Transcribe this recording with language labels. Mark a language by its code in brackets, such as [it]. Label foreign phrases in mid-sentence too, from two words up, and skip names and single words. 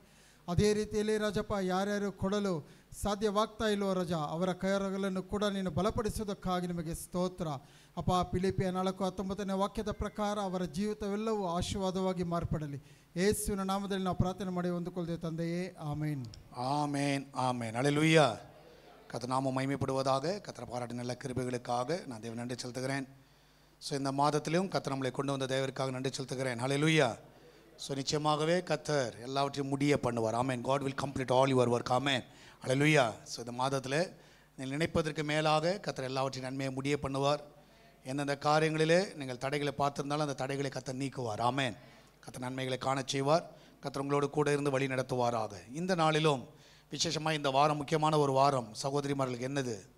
[kn] ಅದೇ ರೀತಿಯಲ್ಲಿ ರಾಜಪ್ಪ ಯಾರ್ಯಾರು ಕೊಡಲು ಸಾಧ್ಯವಾಗ್ತಾ ಇಲ್ವೋ ರಾಜ, ಅವರ ಕೈಗಳನ್ನು ಕೂಡ ನೀನು ಬಲಪಡಿಸುವುದಕ್ಕಾಗಿ ನಿಮಗೆ ಸ್ತೋತ್ರ ಅಪ್ಪ. ಫಿಲಿಪಿಯ 4:19 ವಾಕ್ಯದ ಪ್ರಕಾರ ಅವರ ಜೀವಿತವೆಲ್ಲವೂ ಆಶೀರ್ವಾದವಾಗಿ ಮಾರ್ಪಡಲಿ. ಯೇಸುವಿನ ನಾಮದಲ್ಲಿ ನಾವು ಪ್ರಾರ್ಥನೆ ಮಾಡಿ ಹೊಂದಿಕೊಳ್ಳುತ್ತೇವೆ ತಂದೆಯೇ, ಆಮೇನ್ [ta] ஆமேன் ஆமேன். அல்லேலூயா. கர்த்தர் நாமம் மகிமைப்படுவதாக. கர்த்தர் பாராட்டின நல்ல கிருபைகளுக்காக நான் தேவன் நன்றி செலுத்துகிறேன். ஸோ இந்த மாதத்திலும் கர்த்தர் நம்மளை கொண்டு வந்த தேவருக்காக நன்றி செலுத்துகிறேன். அல்லேலூயா. ஸோ நிச்சயமாகவே கர்த்தர் எல்லாவற்றையும் முடிய பண்ணுவார். ஆமேன். [en] God will complete all your work. ஆமேன். அல்லேலூயா. [ta] ஸோ இந்த மாதத்தில் நீங்கள் நினைப்பதற்கு மேலாக கர்த்தர் எல்லாவற்றையும் நன்மையை முடிய பண்ணுவார். எந்தெந்த காரியங்களிலே நீங்கள் தடைகளை பார்த்திருந்தாலும் அந்த தடைகளை கர்த்தர் நீக்குவார். ஆமேன். கர்த்தர் நன்மைகளை காணச் செய்வார். கர்த்தர் உங்களோடு கூட இருந்து வழி நடத்துவாராக. இந்த நாளிலும் விசேஷமாக இந்த வாரம் முக்கியமான ஒரு வாரம் சகோதரிமார்களுக்கு என்னது?